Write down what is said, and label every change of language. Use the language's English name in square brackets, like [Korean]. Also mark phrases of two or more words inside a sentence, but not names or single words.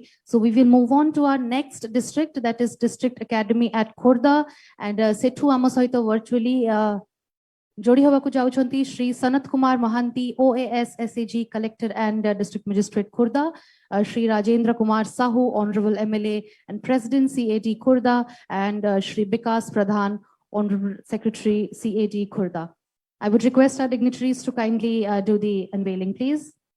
[English] So we will move on to our next district, that is District Academy at Khordha, and [Odia] ସେଠୁ ଆମ ସହିତ virtually ଯୋଡ଼ି ହବାକୁ ଯାଉଛନ୍ତି [English] श्री सनत कुमार महांती OAS SAG Collector and District Magistrate Khordha, Shri Rajendra Kumar Sahu, Honorable MLA and President CAD Khordha, and Shri Bikas Pradhan, Honorable Secretary CAD Khordha. I would request our dignitaries to kindly do the unveiling, please.